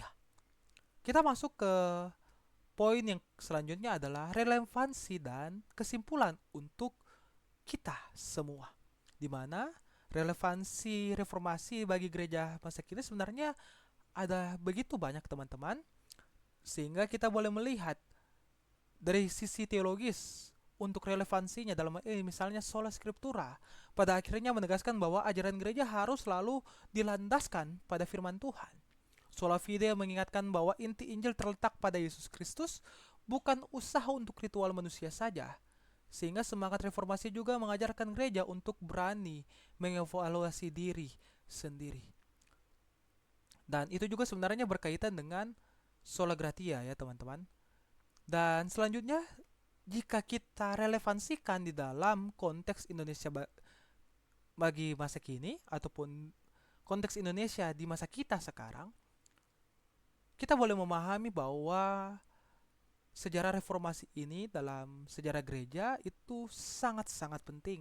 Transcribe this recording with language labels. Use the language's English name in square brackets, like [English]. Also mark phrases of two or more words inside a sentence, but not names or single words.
[Indonesian] Kita masuk ke poin yang selanjutnya adalah relevansi dan kesimpulan untuk kita semua. Di mana relevansi reformasi bagi gereja masa kini sebenarnya ada begitu banyak teman-teman, sehingga kita boleh melihat dari sisi teologis untuk relevansinya dalam ini, misalnya [Latin] sola scriptura [Indonesian] pada akhirnya menegaskan bahwa ajaran gereja harus selalu dilandaskan pada firman Tuhan. [Latin] Sola fide [Indonesian] mengingatkan bahwa inti Injil terletak pada Yesus Kristus, bukan usaha untuk ritual manusia saja. Sehingga semangat reformasi juga mengajarkan gereja untuk berani mengevaluasi diri sendiri. Dan itu juga sebenarnya berkaitan dengan [Latin] sola gratia [Indonesian] ya teman-teman. Dan selanjutnya, jika kita relevansikan di dalam konteks Indonesia bagi masa kini ataupun konteks Indonesia di masa kita sekarang, kita boleh memahami bahwa sejarah reformasi ini dalam sejarah gereja itu sangat-sangat penting.